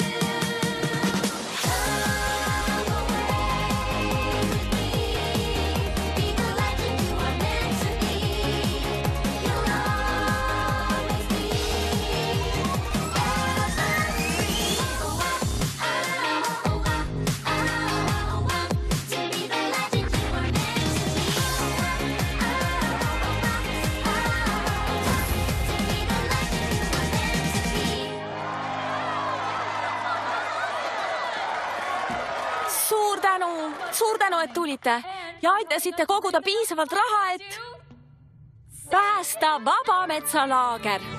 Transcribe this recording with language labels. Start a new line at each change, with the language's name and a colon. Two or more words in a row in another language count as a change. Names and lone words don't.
English: Come away with me, be the legend you are meant to be. You'll always be to be the legend you are meant to be.
Estonian: Suur tänu, et tulite ja aitasite koguda piisavalt raha, et päästa Vabametsaalaager.